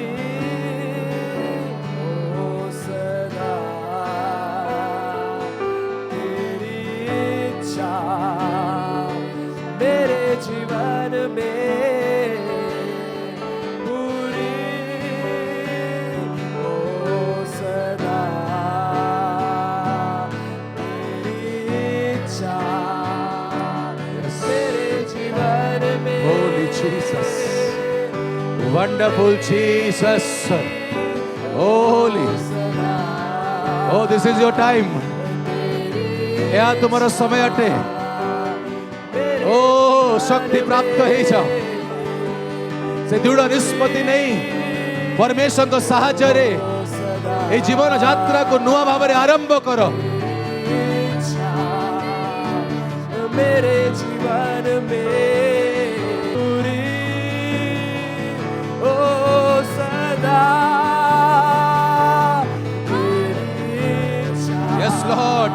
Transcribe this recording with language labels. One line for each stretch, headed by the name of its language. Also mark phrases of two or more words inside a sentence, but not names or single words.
Hindi: हो सदा, तेरी इच्छा मेरे जीवन में पूरी हो सदा, तेरी इच्छा मेरे जीवन में
English: Holy Jesus, wonderful Jesus, holy. Oh, this is your time.
Odia: ଏହା ତୁମର ସମୟ ଅଟେ। ଓ ଶକ୍ତି ପ୍ରାପ୍ତ ହେଇଯାଅ। ସେ ଦୃଢ଼ ନିଷ୍ପତ୍ତି ନେଇ ପରମେଶ୍ୱରଙ୍କ ସାହାଯ୍ୟରେ ଏହି ଜୀବନ ଯାତ୍ରାକୁ ନୂଆ ଭାବରେ ଆରମ୍ଭ କର।
Hindi: मेरे जीवन में पूरी हो सदा, तेरी इच्छा
English: Yes, Lord.